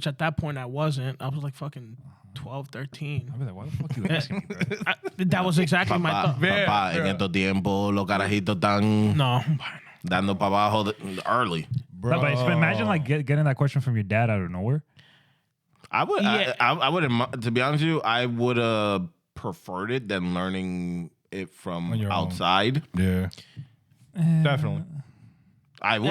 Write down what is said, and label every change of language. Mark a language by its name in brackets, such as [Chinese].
[English] Which at that point I wasn't. I was like fucking 12, 13. I'd be like, why the fuck you asking me, bro? That was exactly my [Spanish] Papá, thought. papá, en estos tiempos los carajitos están [English] No. [Spanish] dando para abajo [English] early. Bro. No, but imagine like getting that question from your dad out of nowhere. I would, Yeah. I would, to be honest with you, I would have preferred it than learning it from On your own. outside. Yeah. Definitely. I would.